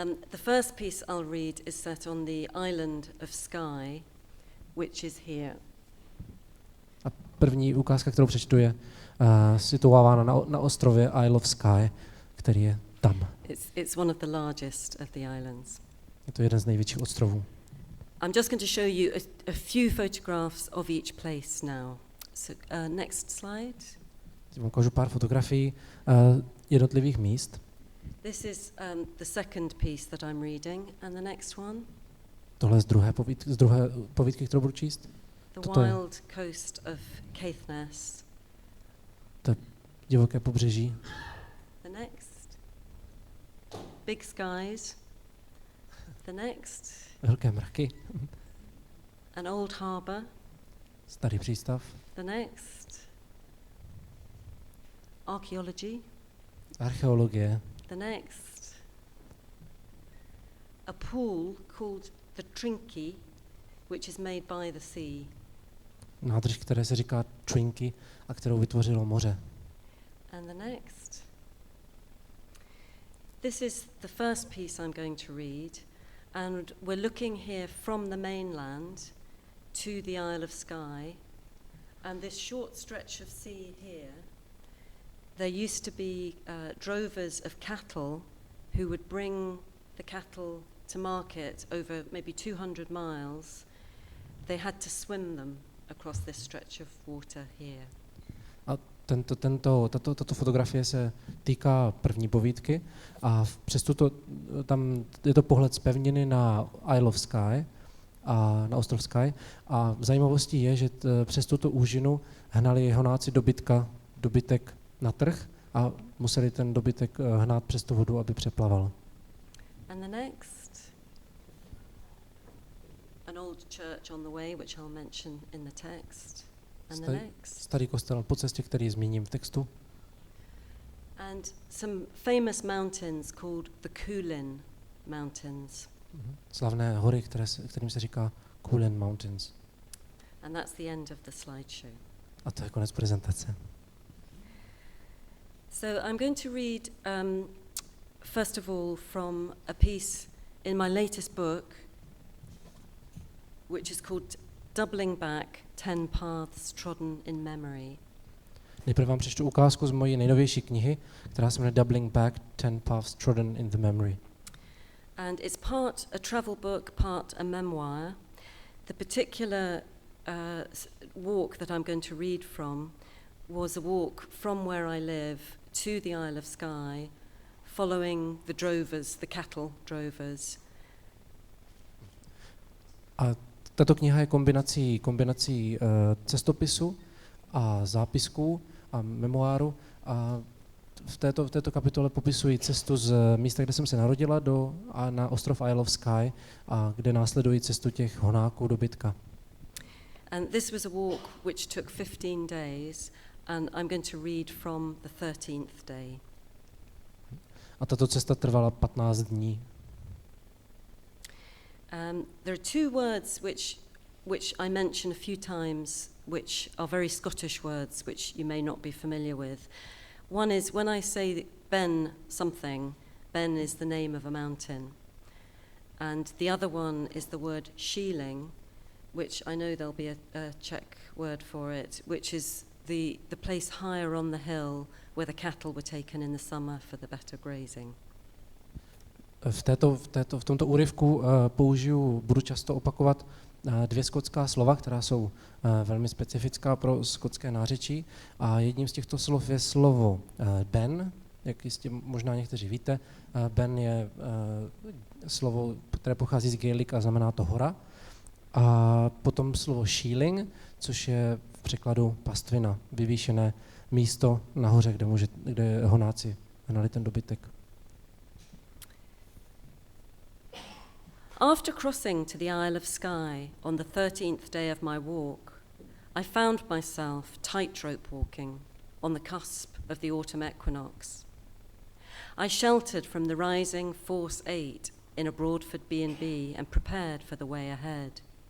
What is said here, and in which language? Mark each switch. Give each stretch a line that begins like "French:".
English: The first piece I'll read is set on the island of Skye, which is here.
Czech: A první ukázka, kterou přečtu, je situována na ostrově Isle of Skye, který je tam.
English: It's one of the largest of the islands.
Czech: Je to jeden z největších ostrovů.
English: I'm just going to show you a few photographs of each place now. So, next slide.
Czech: Vám ukážu pár fotografií jednotlivých míst.
English: This is the second piece that I'm reading, and the next one.
Czech: Tohle je z druhé povídky, kterou budu číst.
English: The wild coast of Caithness.
Czech: To je divoké pobřeží.
English: The next. Big skies. The next.
Czech: Velké mraky.
English: An old harbour.
Czech: Starý přístav.
English: The next. Archaeology.
Czech: Archeologie.
English: The next. A pool called the Trinky, which is made by the sea.
Czech: Nádrž, které se říká Trinky a kterou vytvořilo moře.
English: And the next. This is the first piece I'm going to read, and we're looking here from the mainland to the Isle of Skye, and this short stretch of sea here, there used to be drovers of cattle who would bring the cattle to market over maybe 200 miles. They had to swim them across this stretch of water here.
Czech: A tato fotografie se týká první povídky a tam je to pohled z pevniny na Isle of Skye a na ostrov Skye a zajímavostí je, že přes tuto úžinu hnali honáci dobytek na trh a museli ten dobytek hnát přes tu vodu, aby přeplaval.
English: And the next, an old church on the way, which I'll mention in the text. And the next.
Czech: Starý kostel po cestě, který zmíním v textu.
English: And some famous mountains called the Coolin Mountains.
Czech: Slavné hory, kterým se říká Coolin Mountains.
English: And that's the end of the slideshow.
Czech: A to je konec prezentace.
English: So I'm going to read, first of all, from a piece in my latest book, which is called Doubling Back 10 Paths Trodden in Memory.
Czech: Nejprve vám přečtu ukázku z mojí nejnovější knihy, která se jmenuje Doubling Back 10 Paths Trodden in the Memory.
English: And it's part a travel book, part a memoir. The particular walk that I'm going to read from was a walk from where I live to the Isle of Skye, following the drovers, the cattle drovers.
Czech: A tato kniha je kombinací cestopisu a zápisků a memoáru. A v této kapitole popisuji cestu z místa, kde jsem se narodila, na ostrov Isle of Skye, a kde následují cestu těch honáků dobytka.
English: And this was a walk which took 15 days, and I'm going to read from the 13th day.
Czech: A tato cesta trvala 15 dní.
English: There are two words which I mention a few times, which are very Scottish words, which you may not be familiar with. One is when I say Ben something, Ben is the name of a mountain. And the other one is the word sheeling, which I know there'll be a Czech word for it, which is the place higher on the hill where the cattle were taken in the summer for the better grazing.
Czech: V tomto úryvku budu často opakovat dvě skotská slova, která jsou velmi specifická pro skotské nářečí. A jedním z těchto slov je slovo ben, jak jistě možná někteří víte. Ben je slovo, které pochází z Gaelic a znamená to hora. A potom slovo sheeling, což je v překladu pastvina, vyvýšené místo nahoře, kde honáci hnali ten dobytek.
English: After crossing to the Isle of Skye on the 13th day of my walk, I found myself tightrope walking on the cusp of the autumn equinox. I sheltered from the rising force 8 in a Broadford B&B and prepared for the way ahead.